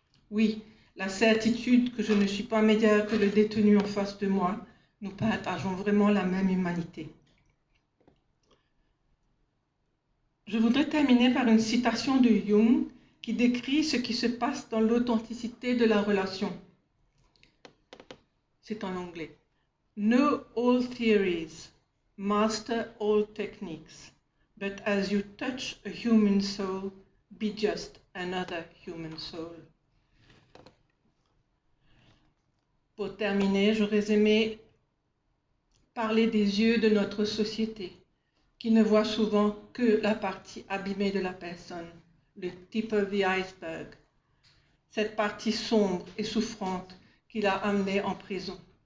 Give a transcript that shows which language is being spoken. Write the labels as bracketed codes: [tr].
[fr] Oui, la certitude que je ne suis pas meilleure que le détenu en face de moi, nous partageons vraiment la même humanité. Je voudrais terminer par une citation de Jung qui décrit ce qui se passe dans l'authenticité de la relation. C'est en anglais. [en] Know all theories, master all techniques, but as you touch a human soul, be just another human soul. [fr] Pour terminer, j'aurais aimé parler des yeux de notre société, qui ne voit souvent que la partie abîmée de la personne, le [en] tip of the iceberg, [fr] cette partie sombre et souffrante qui l'a amené en prison.